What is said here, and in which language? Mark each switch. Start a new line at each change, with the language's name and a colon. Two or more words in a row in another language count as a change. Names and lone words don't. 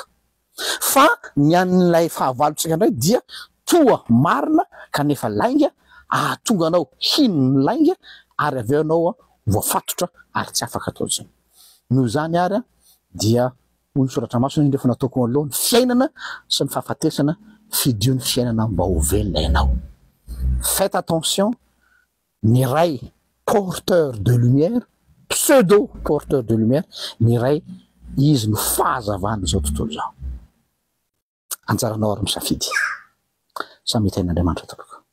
Malagasy: Fa ny an'ilay fahavalontsika indray dia toa marina kanefa lainga ahatonga anao hino ny lainga ary aveo anao voafatotra ary tsy afaka atao zany. noho zany ary dia hoy ny soratra masina indray fa nataoko aloha ny fiainana sy ny fahafatesana fidio ny fiainana mba ho velona ianao.
French: Faites attention,
Malagasy: ny ray
French: porteur de lumière, pseudo porteur de lumière,
Malagasy: ny ray izy no fahazavana zao tontolo zao. Anjaranao ary misafidy. Samy hitain'Andriamanitra tompoko.